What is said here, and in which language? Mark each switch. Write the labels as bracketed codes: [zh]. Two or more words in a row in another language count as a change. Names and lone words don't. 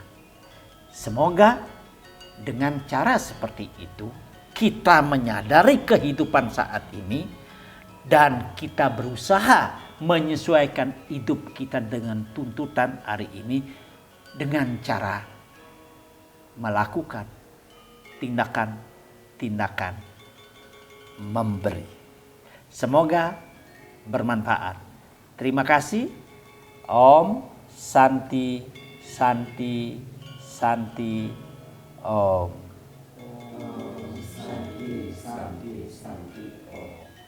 [id] Semoga dengan cara seperti itu kita menyadari kehidupan saat ini dan kita berusaha menyesuaikan hidup kita dengan tuntutan hari ini dengan cara melakukan tindakan-tindakan memberi. Semoga bermanfaat. Terima kasih. [sa] Om Santi Santi Santi Om. Santi, Santi, Santi, Om.